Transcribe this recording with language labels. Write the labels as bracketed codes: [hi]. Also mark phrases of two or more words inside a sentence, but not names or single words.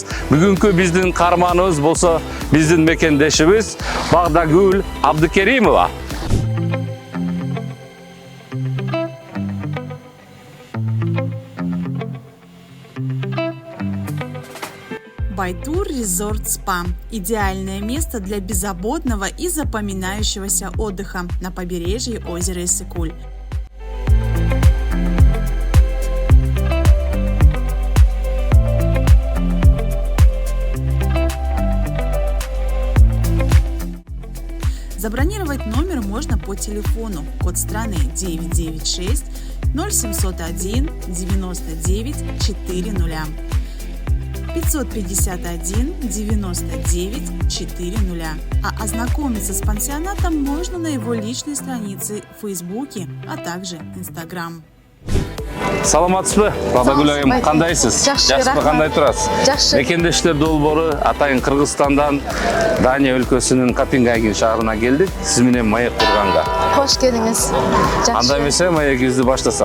[ky] Бүгүнкү биздин каарманыбыз болсо биздин мекендешибиз Багдагүл Абдыкеримова. [ru] Байтур Резорт Спа – идеальное место для беззаботного и запоминающегося отдыха на побережье озера Иссык-Куль. Забронировать номер можно по телефону. Код страны 996 0701 99 400. 551 99 400. А ознакомиться с пансионатом можно на его личной странице в Фейсбуке, а также Инстаграм. [ky] Саламатсызбы, Багдагүл айым, кандайсыз? Жакшыбы, кандай турасыз? Жакшы. Мекендештер долбоору атайын Кыргызстандан Дания өлкөсүнүн Копенгаген шаарына келдик. Сиз менен маек курганга. Кош келиңиз. Жакшы. Анда эмесе маегибизди баштасак.